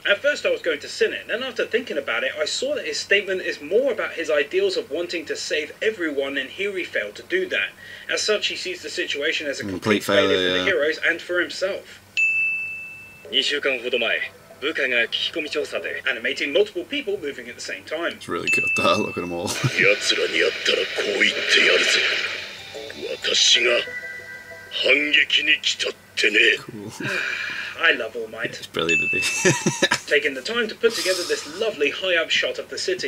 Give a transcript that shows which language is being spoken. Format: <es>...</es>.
<en>At first I was going to sin it, then after thinking about it, I saw that his statement is more about his ideals of wanting to save everyone, and here he failed to do that. As such, he sees the situation as a complete failure for the heroes and for himself.</en> <ja>2週間ほど前、部下が聞き込み調査で</ja> <en>animating multiple people moving at the same time. It's really good. Look at them all.</en> <ja>奴らに会ったらこう言ってやるぜ。私が反撃に来たってね。</ja> <en>Cool. I love All Might. It's brilliant, isn't he? Taking the time to put together this lovely high-up shot of the city.</en>